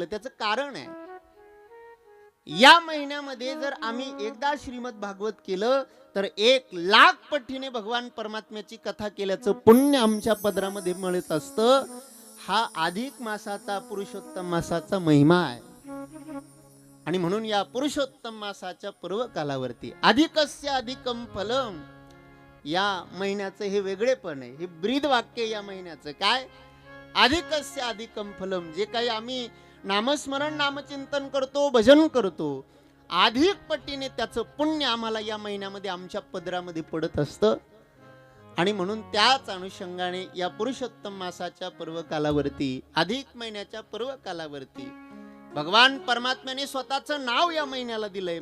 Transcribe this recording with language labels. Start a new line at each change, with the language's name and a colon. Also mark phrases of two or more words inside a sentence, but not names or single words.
Marathi: त्याचं कारण आहे, या महिन्यामध्ये जर आम्ही एकदा श्रीमद भागवत केलं तर 1,00,000 पटीने भगवान परमात्म्याची कथा केल्याचं पुण्य आमच्या पदरामध्ये मिळत असतं. हा अधिक मासाचा, पुरुषोत्तम मासाचा महिमा आहे. आणि म्हणून या पुरुषोत्तम मासाच्या पर्व कालावरती
Sanskrit: अधिकस्य अधिकम फलम,
Marathi: या महिन्याचं हे वेगळेपण आहे. हे ब्रीद वाक्य या महिन्याचं काय?
Sanskrit: अधिकस्य अधिकम फलम.
Marathi: जे काही आम्ही नामस्मरण नामचिंतन करतो, भजन करतो, अधिक पटीने त्याचं पुण्य आम्हाला या महिन्यामध्ये आमच्या पदरामध्ये पडत असतं. आणि म्हणून त्याच अनुषंगाने या पुरुषोत्तम मासाच्या पर्व कालावरती, अधिक महिन्याच्या पर्व कालावरती भगवान परमात्म्याने स्वतःचं नाव या महिन्याला दिलंय.